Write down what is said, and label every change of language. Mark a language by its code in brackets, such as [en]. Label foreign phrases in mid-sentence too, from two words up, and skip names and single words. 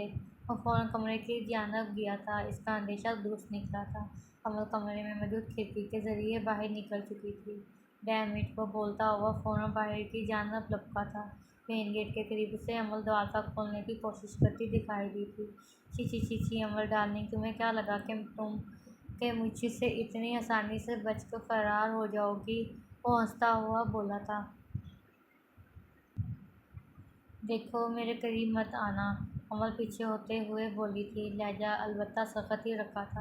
[ur] وہ فوراً کمرے کی جانب گیا تھا، اس کا اندیشہ درست نکلا تھا۔ عمل کمرے میں موجود کھڑکی کے ذریعے باہر نکل چکی تھی۔ [en] damn it, [ur] وہ بولتا ہوا فوراً باہر کی جانب لپکا تھا۔ مین گیٹ کے قریب اسے عمل دروازہ کھولنے کی کوشش کرتی دکھائی دی تھی۔ چھی چھی چھی چھی، عمل ڈارلنگ، تمہیں کیا لگا کہ مجھ سے اتنی آسانی سے بچ کر فرار ہو جاؤ گی؟ وہ ہنستا ہوا بولا تھا۔ دیکھو میرے قریب مت آنا، عمل پیچھے ہوتے ہوئے بولی تھی، لہجہ البتہ سخت ہی رکھا تھا۔